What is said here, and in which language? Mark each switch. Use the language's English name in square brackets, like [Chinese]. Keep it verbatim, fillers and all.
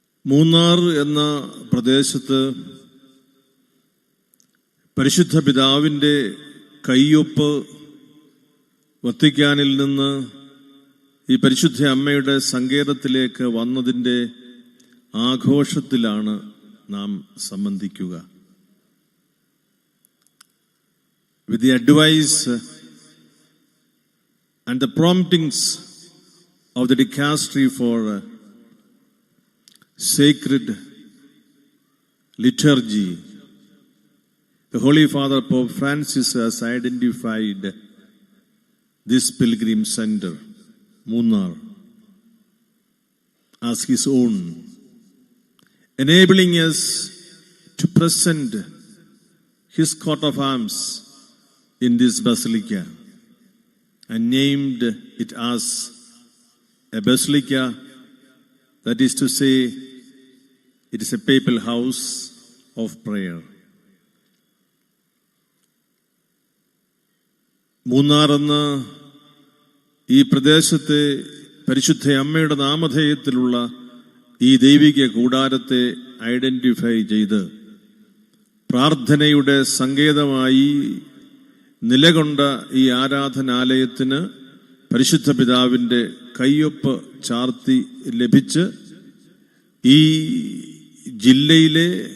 [Malayalam] മൂന്നാർ എന്ന പ്രദേശത്ത് പരിശുദ്ധ പിതാവിൻ്റെ കയ്യൊപ്പ് വത്തിക്കാനിൽ നിന്ന് ഈ പരിശുദ്ധ അമ്മയുടെ സങ്കേതത്തിലേക്ക് വന്നതിൻ്റെ ആഘോഷത്തിലാണ് നാം സംബന്ധിക്കുക. [English] With the advice and the promptings of the dicastery for sacred liturgy, the Holy Father Pope Francis has identified this pilgrim center, Munnar, as his own, enabling us to present his coat of arms in this basilica and named it as a basilica, that is to say, it is a papal house of prayer. [Malayalam] മൂന്നാറെന്ന ഈ പ്രദേശത്തെ പരിശുദ്ധ അമ്മയുടെ നാമധേയത്തിലുള്ള ഈ ദൈവിക കൂടാരത്തെ identify ചെയ്ത് പ്രാർത്ഥനയുടെ സങ്കേതമായി നിലകൊണ്ട ഈ ആരാധനാലയത്തിന് പരിശുദ്ധ പിതാവിൻ്റെ കയ്യൊപ്പ് ചാർത്തി ലഭിച്ച് ഈ ജില്ലയിലെ,